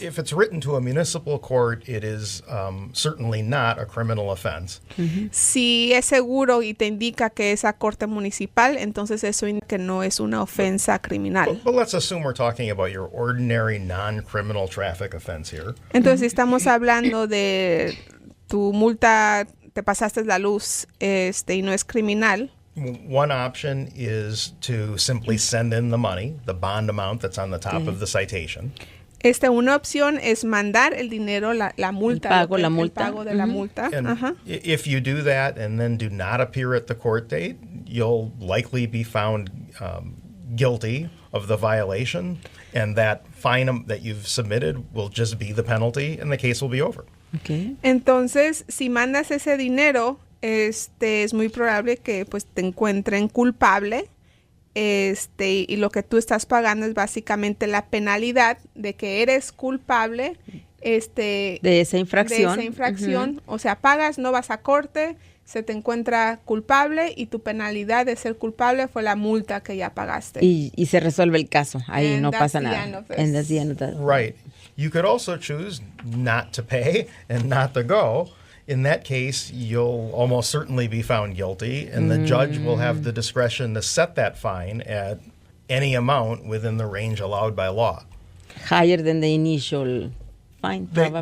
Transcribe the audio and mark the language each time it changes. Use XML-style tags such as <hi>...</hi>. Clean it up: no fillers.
<en>If it's written to a municipal court, it is certainly not a criminal offense. Mm-hmm.</en> <es>Si es seguro y te indica que es a corte municipal, entonces eso indica que no es una ofensa criminal.</es> <en>But let's assume we're talking about your ordinary non-criminal traffic offense here.</en> <es>Entonces, si estamos hablando de tu multa, te pasaste la luz y no es criminal.</es> <en>One option is to simply send in the money, the bond amount that's on the top of the citation.</en> <es>Una opción es mandar el dinero, la multa. El pago de la multa.</es> <en>And if you do that and then do not appear at the court date, you'll likely be found guilty of the violation, and that fine that you've submitted will just be the penalty, and the case will be over. Okay.</en> <es>Entonces, si mandas ese dinero, es muy probable que pues te encuentren culpable. Y lo que tú estás pagando es básicamente la penalidad de que eres culpable de esa infracción. O sea, pagas, no vas a corte, se te encuentra culpable y tu penalidad de ser culpable fue la multa que ya pagaste. Y se resuelve el caso, ahí no pasa nada.</es> <en>And that's the end of that. Right. You could also choose not to pay and not to go. In that case, you'll almost certainly be found guilty, and the judge will have the discretion to set that fine at any amount within the range allowed by law. Higher than the initial fine, probably.</en>